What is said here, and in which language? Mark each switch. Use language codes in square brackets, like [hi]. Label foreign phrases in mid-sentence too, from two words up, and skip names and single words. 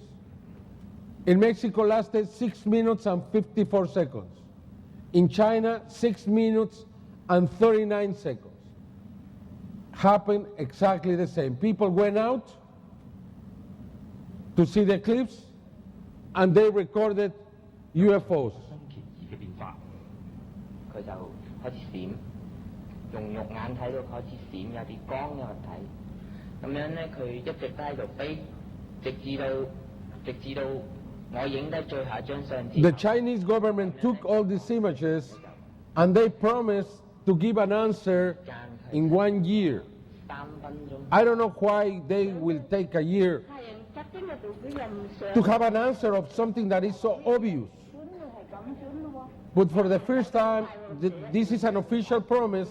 [en] In Mexico lasted 6 minutes and 54 seconds. In China, 6 minutes and 39 seconds. Happened exactly the same. People went out to see the eclipse and they recorded UFOs. [yue] 佢就開始閃，用肉眼睇到開始閃，有啲光有睇，咁樣咧佢一直都喺度飛，直至到我影得最後一張相之後。 [en] The Chinese government took all these images and they promised to give an answer in 1 year. I don't know why they will take a year to have an answer of something that is so obvious. But for the first time, this is an official promise.